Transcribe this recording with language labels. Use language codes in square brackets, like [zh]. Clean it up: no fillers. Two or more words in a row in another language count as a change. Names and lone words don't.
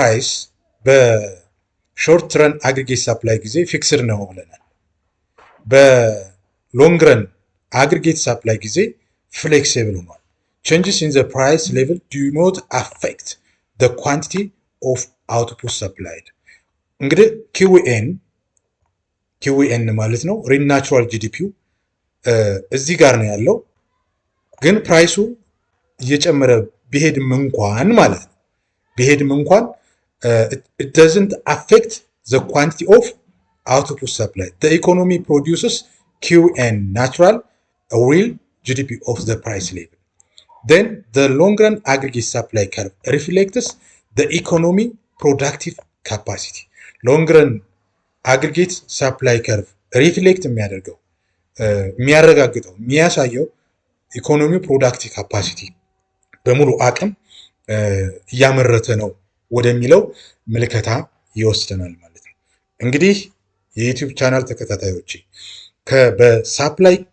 [en] Wage and price በሾርት ረን አግሪጌት ሳፕላይ [am] ጊዜ ፊክስድ ነው ብለናል። [en] በሎንግ ረን አግሪጌት ሳፕላይ [am] ጊዜ ፍሌክሲብል ሆኗል። [en] changes in the price level do not affect the quantity of output supplied። [am] እንግዲህ ኪዊኤን ማለት ነው ሪል ናቹራል ጂዲፒው እዚህ ጋር ነው ያለው። ግን ፕራይሱ እየጨመረ ቢሄድም እንኳን ማለት ነው [en] it doesn't affect the quantity of output supply. The economy produces QN natural real GDP of the price level. Then the long run aggregate supply curve reflects the economy productive capacity. Long run aggregate supply curve reflect [am] የሚያረጋግጠው የሚያሳየው [en] economy productive capacity [am] በሙሉ አቅም እያመረተ ነው ወደሚለው ምልከታ ይወስደናል ማለት ነው። እንግዲህ የዩቲዩብ ቻናል ተከታታዮች በሳፕላይ